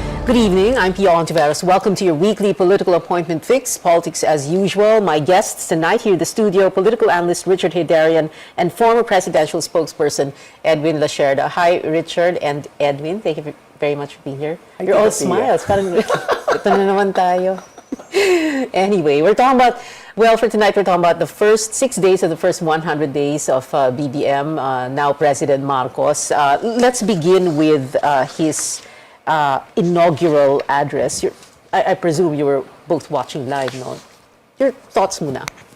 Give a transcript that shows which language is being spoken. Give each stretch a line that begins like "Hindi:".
English: Good evening, I'm Pia Ontiveros. Welcome to your weekly political appointment fix, politics as usual. My guests tonight here in the studio, political analyst Richard Hidarian and former presidential spokesperson Edwin Lacerda. Hi, Richard and Edwin. Thank you very much for being here. You're all smiles.
Filipino: Parang ito na naman tayo.
English: Anyway, we're talking about, well, for tonight we're talking about the first 6 days of the first 100 days of BBM, now President Marcos. Let's begin with his inaugural address. I presume you were both watching live, no? Your thoughts muna.